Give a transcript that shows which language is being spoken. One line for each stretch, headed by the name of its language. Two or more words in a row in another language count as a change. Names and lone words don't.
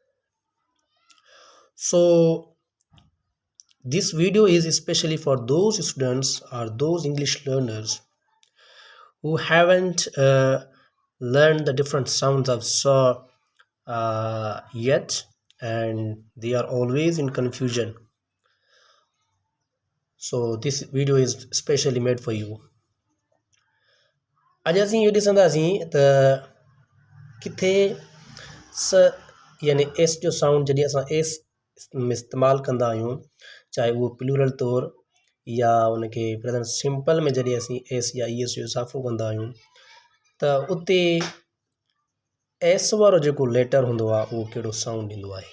English: So this video is especially for those students or those English learners who haven't learned the different sounds of saw yet, and they are always in confusion. So this video is specially made for you.
Sindhi: अॼु असीं इहो ॾिसंदासीं त किथे स यानी एस जो साउंड जॾहिं असां एस इस्तेमालु कंदा आहियूं, चाहे उहो प्लूरल तौरु या उनखे
English: present simple
Sindhi: में जॾहिं असीं एस या ई एस जो इज़ाफ़ो कंदा आहियूं त उते एस वारो जेको लेटर हूंदो आहे उहो कहिड़ो साउंड ॾींदो आहे।